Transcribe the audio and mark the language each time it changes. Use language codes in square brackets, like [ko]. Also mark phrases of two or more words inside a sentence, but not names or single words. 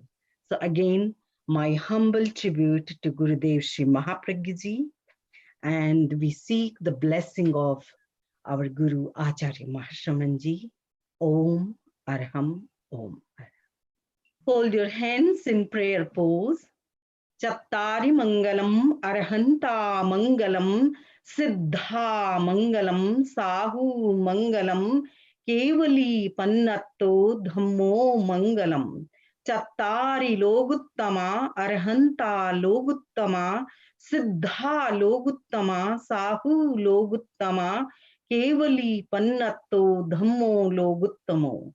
[en] So again, my humble tribute to Gurudev Sri Mahapragyaji, and we seek the blessing of our Guru Acharya Mahashramanji. [pka] Om Arham Om. [en] Hold your hands in prayer pose. [pka] Chattari Mangalam Arhanta Mangalam Siddha Mangalam Sahu Mangalam Kevali Pannatto Dhammo Mangalam. Chattari Loguttama Arhanta Loguttama Siddha Loguttama Sahu Loguttama Kevali Pannatto Dhammo Loguttamo.